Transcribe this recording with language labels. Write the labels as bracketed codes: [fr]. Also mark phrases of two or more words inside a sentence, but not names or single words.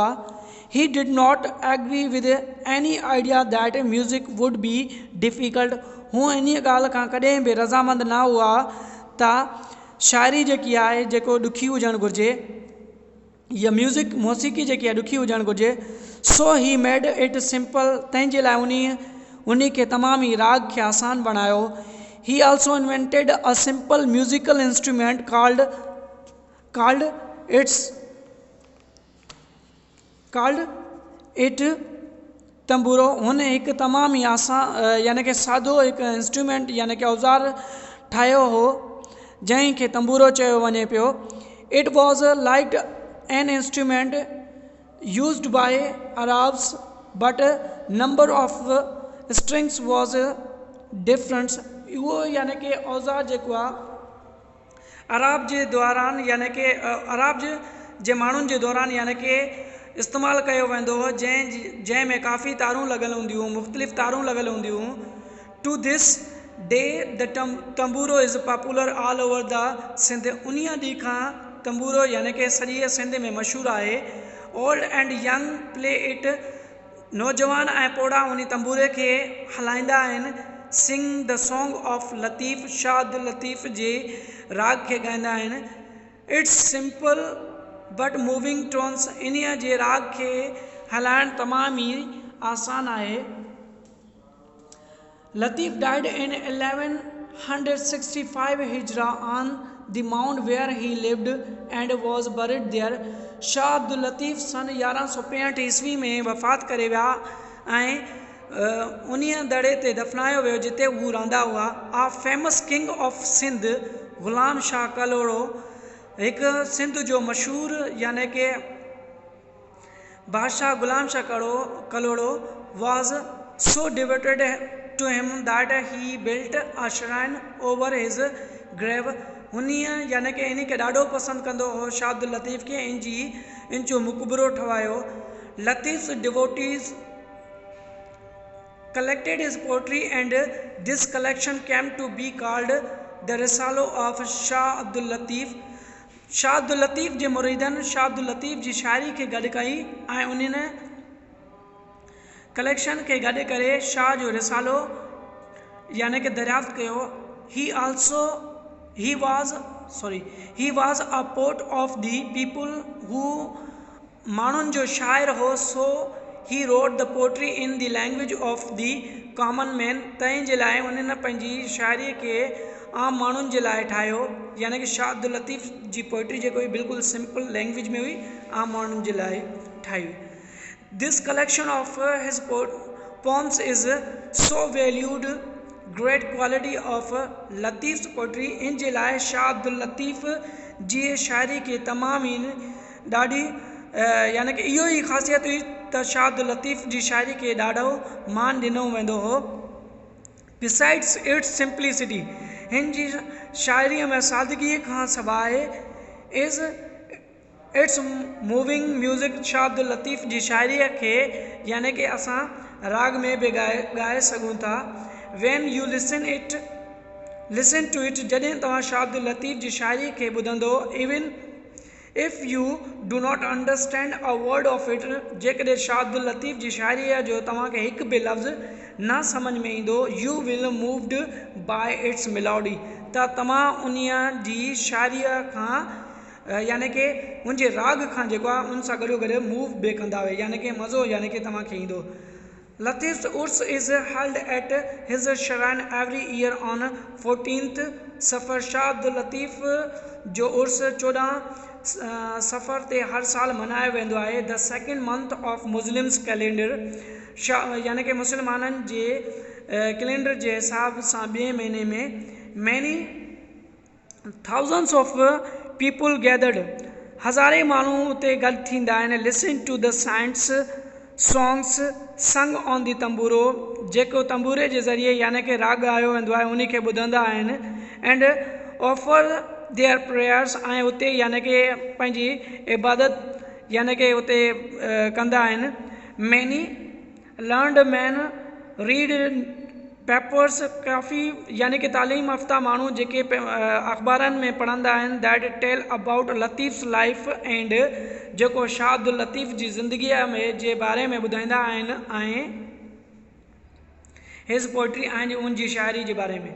[en] He did not agree with any idea that music would be difficult. [sd] हू इन ॻाल्हि खां कॾहिं बि रज़ामंद न हुआ त शाइरी जेकी आहे जेको ॾुखी हुजणु घुरिजे या मौसीक़ी जेकी आहे ॾुखी हुजणु घुरिजे. [en] So he made it simple. [sd] तंहिंजे लाइ उन खे तमामु ई राग खे आसान बणायो. [en] He also invented a simple musical instrument called it तंबूरो. [sd] हुन हिकु तमामु ई आसान यानी कि सादो हिकु इंस्ट्रूमेंट यानी कि औज़ार ठाहियो हो जंहिंखे तंबूरो चयो वञे पियो. [en] It was like an instrument used by Arabs but number of strings was different. [sd] उहो यानी कि औज़ार जेको आहे अराब जे दौरान यानी कि अराब जे माण्हुनि जे दौरान यानी कि इस्तेमालु कयो वेंदो हो जंहिं में काफ़ी तारूं लॻल हूंदियूं हुयूं मुख़्तलिफ़ तारूं लॻल हूंदियूं हुयूं. [en] To this day the tamburo is popular all over the Sindh. [sd] उन्हीअ ॾींहं खां तंबूरो यानी कि सॼे सिंध में मशहूरु आहे. [en] Old and young play it. [sd] नौजवान ऐं पोड़ा उन तंबूरे खे हलाईंदा आहिनि. [en] Sing the song of Latif. [sd] शाह अब्दुल लतीफ़ जे राग खे ॻाईंदा आहिनि. [en] It's simple but moving tones. [sd] इन्हीअ जे राग खे हलाइणु तमामु ई आसान आहे. [en] Latif died in 1165 Hijra on the mount where he lived and was buried there. [sd] शाह अब्दुल लतीफ़ सन 1165 ईस्वी में वफ़ात करे विया ऐं उन्हीअ दड़े ते दफ़नायो वियो जिते हू रहंदा हुआ. [en] A famous king of Sindh Ghulam Shah Kalhoro, [sd] हिकु सिंध जो मशहूरु यानी कि बादशाह ग़ुलाम शाह कलोड़ो [en] was so devoted to him that he built a shrine over his grave. [sd] उन्हीअ यानी कि इन खे ॾाढो पसंदि कंदो हो शाह अब्दुल लतीफ़ खे. इन जो मुक़बरो ठहायो. [en] Latif's devotees collected his poetry and this collection came to be called the Risalo of Shah Abdul Latif. [sd] शाह अब्दुल लतीफ़ जे मुरीदनि शाह अब्दुल लतीफ़ जी शाइरी खे गॾु कई ऐं उन्हनि कलेक्शन खे गॾु करे शाह जो रिसालो यानी कि दरियाफ़्त कयो. [en] He was a poet of the people who [sd] माण्हुनि जो शाइर हो. [en] So he wrote the poetry in the language of the common man. [sd] तंहिं जे लाइ उन्हनि पंहिंजी शाइरी खे आम माण्हुनि जे लाइ ठाहियो. यानी कि शाह अब्दुल लतीफ़ जी पोइट्री जेको हुई बिल्कुलु [en] simple language [sd] में हुई, आम माण्हुनि जे लाइ ठाही. [en] This collection of his poems is so valued. Great quality of Latif's poetry. [sd] इन जे लाइ शाह अब्दुल लतीफ़ जी शाइरी खे तमामु ई ॾाढी यानी कि इहो ई ख़ासियत हुई त शाह अब्दुल लतीफ़ जी शाइरी खे ॾाढो मान ॾिनो वेंदो हो. [en] Besides its simplicity, [sd] हिन जी शाइरीअ में सादगीअ खां सवाइ [en] is its moving music. [sd] शाह अब्दुल लतीफ़ जी शाइरीअ खे यानी कि असां राग में बि ॻाए सघूं था. [en] When you listen to it, [sd] जॾहिं तव्हां शाह अब्दुल लतीफ़ जी शाइरी खे ॿुधंदो, [en] even if you do not understand a word of it, [sd] जेकॾहिं शाह अब्दुल लतीफ़ जी शाइरीअ जो तव्हांखे हिकु बि लफ़्ज़ न सम्झ में ईंदो, [en] you will moved by its melody. [sd] त तव्हां उन्हीअ जी शाइरीअ खां यानी कि उनजे राग खां जेको आहे उन सां गॾोगॾु मूव बि कंदा हुआ, यानी कि मज़ो यानी कि तव्हांखे ईंदो. [en] Latif's Urs is held at his shrine every year on 14th Safar. [sd] शाह अब्दुल लतीफ़ जो उर्स 14 सफ़र ते हर साल मल्हायो वेंदो आहे. [en] The second month of Muslims calendar. [sd] यानी कि मुसलमाननि जे कैलेंडर जे हिसाब सां ॿिए महीने में. [en] Many thousands of people gathered. [sd] हज़ारे माण्हू उते गॾु थींदा आहिनि. [en] Listen to the saints songs sung on the tamburo. [sd] जेको तंबूरे जे ज़रिए यानी कि राग आयो वेंदो आहे उन खे ॿुधंदा आहिनि. [en] And offer their prayers. [sd] ऐं उते यानी कि पंहिंजी इबादत यानी कि उते कंदा आहिनि. [en] Many learned man read papers. [sd] काफ़ी यानी कि तालीम याफ़्ता माण्हू जेके अख़बारनि में पढ़ंदा आहिनि. [en] That tell about Latif's life and [sd] जेको शाह अब्दुल लतीफ़ जी ज़िंदगीअ में जे बारे में ॿुधाईंदा आहिनि ऐं [en] his poetry [sd] ऐं उनजी शाइरी जे बारे में.